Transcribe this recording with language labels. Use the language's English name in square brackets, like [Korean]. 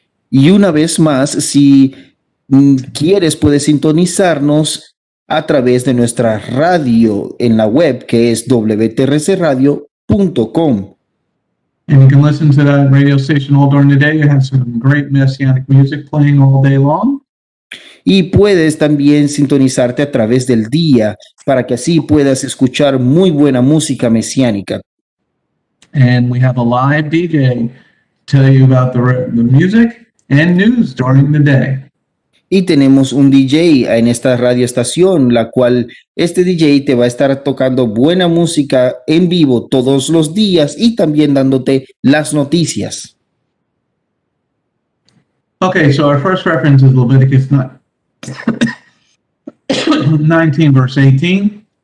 [Spanish] Y una vez más, si quieres, puedes sintonizarnos a través de nuestra radio en la web, que es wtrcradio.com. [English] And you can listen to that radio station all during the day. You have some great messianic music playing all day long. [Spanish] Y puedes también sintonizarte a través del día para que así puedas escuchar muy buena música mesiánica. [English] And we have a live DJ tell you about the music and news during the day. [Spanish] Y tenemos un DJ en esta radioestación, la cual este DJ te va a estar tocando buena música en vivo todos los días y también dándote las noticias. [English] Okay, so our first reference is Leviticus 19, verse 18.